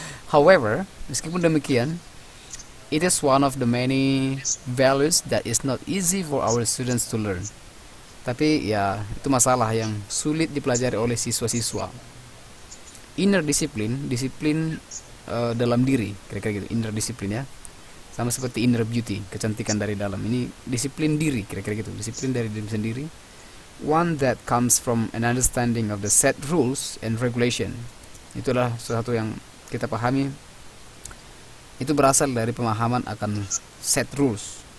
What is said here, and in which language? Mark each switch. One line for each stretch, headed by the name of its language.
English: However,
Indonesian: meskipun demikian,
English: it is one of the many values that is not easy for our students to learn.
Indonesian: Tapi ya itu masalah yang sulit dipelajari oleh siswa-siswa.
English: Inner discipline,
Indonesian: disiplin dalam diri, kira-kira gitu.
English: Inner discipline
Indonesian: ya, sama seperti
English: inner beauty,
Indonesian: kecantikan dari dalam. Ini disiplin diri, kira-kira gitu. Disiplin dari diri sendiri.
English: One that comes from an understanding of the set rules and regulation.
Indonesian: Itulah sesuatu yang kita pahami. Itu berasal dari pemahaman akan
English: set rules